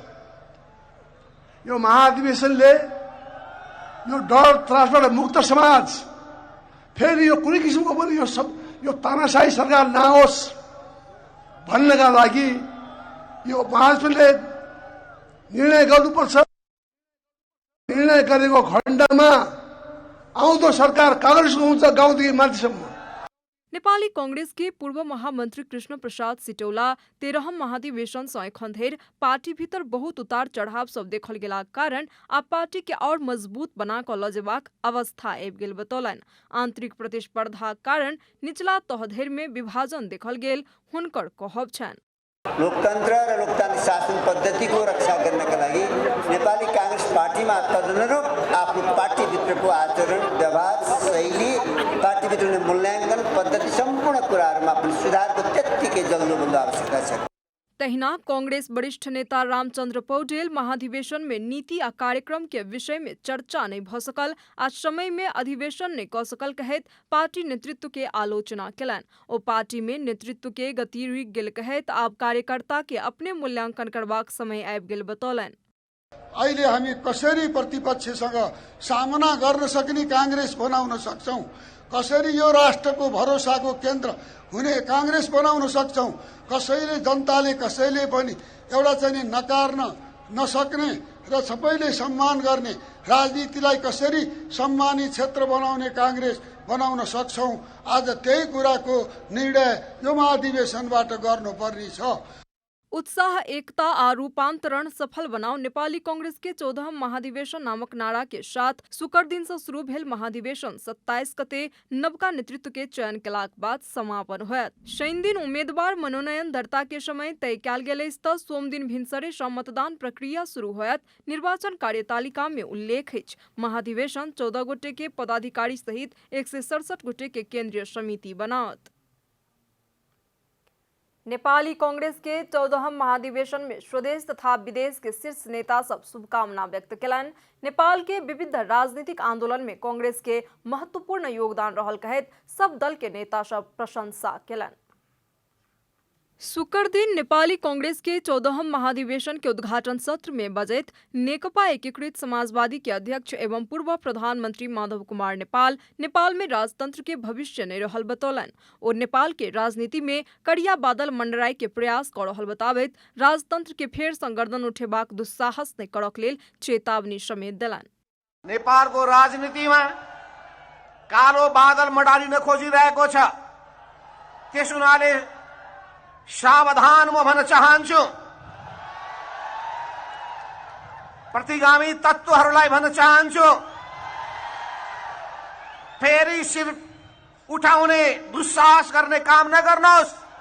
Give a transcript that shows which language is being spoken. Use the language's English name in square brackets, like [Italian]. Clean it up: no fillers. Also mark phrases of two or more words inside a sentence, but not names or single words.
[Nepali] यो महाधिवेशनले यो डर त्रासबाट मुक्त समाज फेरि यो कुनै किसिमको पनि यो तानाशाही सरकार नहोस् भन्नका लागि यो महाधिवेशनले निर्णय गर्नुपर्छ। निर्णय गरेको खण्डमा आउँदो सरकार कांग्रेसको हुन्छ गाउँदेखि माथिसम्म। [Maithili] नेपाली कांग्रेस के पूर्व महामंत्री कृष्ण प्रसाद सिटौला 13 महाधिवेशन से एखन धरि पार्टी भीतर बहुत उतार चढ़ाव सब देखल गेला कारण आप पार्टी के और मजबूत बना क ल जेबाक अवस्था आबि गेल बतौलन। आंतरिक प्रतिस्पर्धा कारण निचला तह धरि में विभाजन देखल गेल हुनकर कहब छन्। [Nepali] लोकतन्त्र र लोकतान्त्रिक शासन पद्धतिको रक्षा गर्नका लागि नेपाली कांग्रेस पार्टीमा तदनुरूप आफ्नो पार्टीभित्रको आचरण व्यवहार शैली पार्टीभित्र मूल्याङ्कन पद्धति सम्पूर्ण कुराहरूमा पनि सुधारको त्यत्तिकै जल्दो बल्दो आवश्यकता छ। [Maithili] तहिना कांग्रेस वरिष्ठ नेता रामचंद्र पौडेल महाधिवेशन में नीति आ कार्यक्रम के विषय में चर्चा नहीं भ सकल आज समय में अधिवेशन नहीं क सकल कहत पार्टी नेतृत्व के आलोचना केलन। ओ पार्टी में नेतृत्व के गति रुकि गेल कहत आब कार्यकर्ता के अपने मूल्यांकन करबाक समय आबि गेल बतौलन। [Nepali] अहिले हामी कसरी प्रतिपक्षसँग सामना गर्न सक्ने कांग्रेस बनाउन सक्छौं, कसरी यो राष्ट्रको भरोसाको केन्द्र हुने कांग्रेस बनाउन सक्छौं, कसैले जनताले कसैले पनि एउटा चाहिँ नकार्न नसक्ने र सबैले सम्मान गर्ने राजनीतिलाई कसरी सम्मानित क्षेत्र बनाउने कांग्रेस बनाउन सक्छौं। आज त्यही कुराको निर्णय यो महाधिवेशनबाट गर्नुपर्ने छ। [Maithili] उत्साह, एकता आ रूपांतरण सफल बनाओ नेपाली कांग्रेस के 14 महाधिवेशन नामक नारा के साथ शुक्र दिन से शुरू भेल महाधिवेशन 27 गते नवका नेतृत्व के चयन केलाक बाद समापन होयत। शनि दिन उम्मीदवार मनोनयन दर्ता के समय तय कयल गेल अछि तऽ सोम दिन भिनसरे सँ मतदान प्रक्रिया शुरू होयत। निर्वाचन कार्यतालिका में उल्लेख अछि महाधिवेशन 14 गोटे के पदाधिकारी सहित 167 गोटे के केंद्रीय समिति बनावत। नेपाली कांग्रेस के 14 महाधिवेशन में स्वदेश तथा विदेश के शीर्ष नेता सब शुभकामना व्यक्त कयलनि। नेपाल के विविध राजनीतिक आंदोलन में कांग्रेस के महत्वपूर्ण योगदान रहल कहैत सब दल के नेता सब प्रशंसा कयलनि। शुक्र दिन नेपाली कांग्रेस के 14 महाधिवेशन के उद्घाटन सत्र में बजैत नेकपा एकीकृत समाजवादी के अध्यक्ष एवं पूर्व प्रधानमंत्री माधव कुमार नेपाल में राजतंत्र के भविष्य नहीं रहल बतौलन और नेपाल के राजनीति में करिया बादल मंडराय के प्रयास कर रहल बताबैत राजतंत्र के फेर संगर्दन उठेबाक दुस्साहस नहीं करक लेल चेतावनी समेत देलन। [Nepali] नेपाल को राजनीति में कालो बादल मंडालिन खोजिरहेको छ, त्यस हुनाले सावधान म भन्न चाहन्छु। प्रतिगामी तत्त्वहरूलाई भन्न चाहन्छु, फेरि शिर उठाउने दुस्साहस गर्ने काम नगर्नुहोस्।